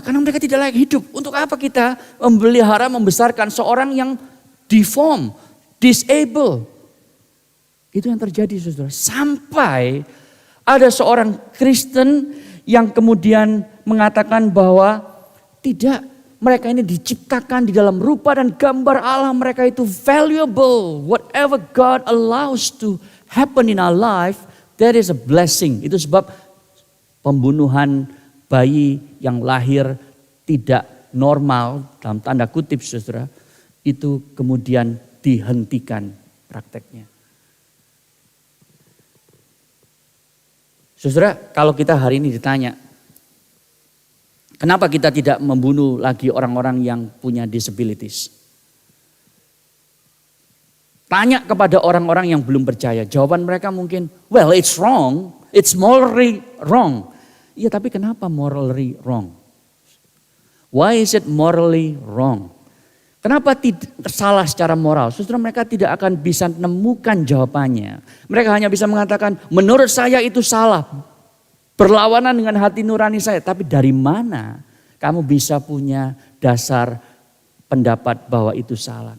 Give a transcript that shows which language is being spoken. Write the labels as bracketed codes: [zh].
[id] Karena mereka tidak layak hidup. Untuk apa kita memelihara, membesarkan seorang yang [en] deform, disable? [id] Itu yang terjadi, saudara. Sampai ada seorang Kristen yang kemudian mengatakan bahwa tidak, mereka ini diciptakan di dalam rupa dan gambar Allah, mereka itu valuable. [en] Whatever God allows to happen in our life, that is a blessing. [id] Itu sebab pembunuhan bayi yang lahir tidak normal, dalam tanda kutip, saudara, itu kemudian dihentikan prakteknya. Saudara, kalau kita hari ini ditanya, kenapa kita tidak membunuh lagi orang-orang yang punya disabilities? Tanya kepada orang-orang yang belum percaya, jawaban mereka mungkin, [en] well, it's wrong, it's morally wrong. [id] Iya, tapi kenapa [en] morally wrong? Why is it morally wrong? [id] Kenapa tidak salah secara moral? Saudara, mereka tidak akan bisa menemukan jawabannya. Mereka hanya bisa mengatakan, menurut saya itu salah. Berlawanan dengan hati nurani saya. Tapi dari mana kamu bisa punya dasar pendapat bahwa itu salah?